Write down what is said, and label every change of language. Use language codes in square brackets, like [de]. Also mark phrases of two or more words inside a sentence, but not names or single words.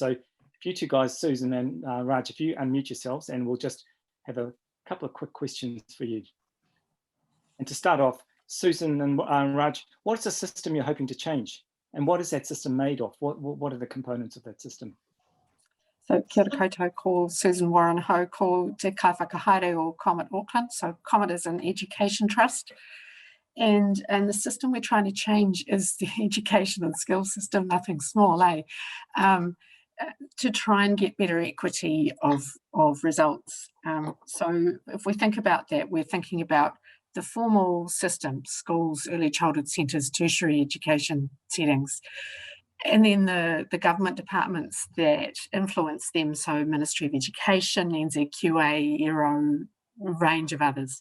[en] So if you two guys, Susan and Raj, if you unmute yourselves, and we'll just have a couple of quick questions for you. And to start off, Susan and Raj, what is the system you're hoping to change? And what is that system made of? What are the components of that system? [mi] So kia ora koutou, ko Susan Warren ho, ko Te Kaiwhakahaere or COMET Auckland. [en] So COMET is an education trust. And the system we're trying to change is the education and skills system, nothing small, to try and get better equity of results. So if we think about that, we're thinking about the formal system, schools, early childhood centres, tertiary education settings, and then the government departments that influence them, so Ministry of Education, NZQA, ERO, a range of others.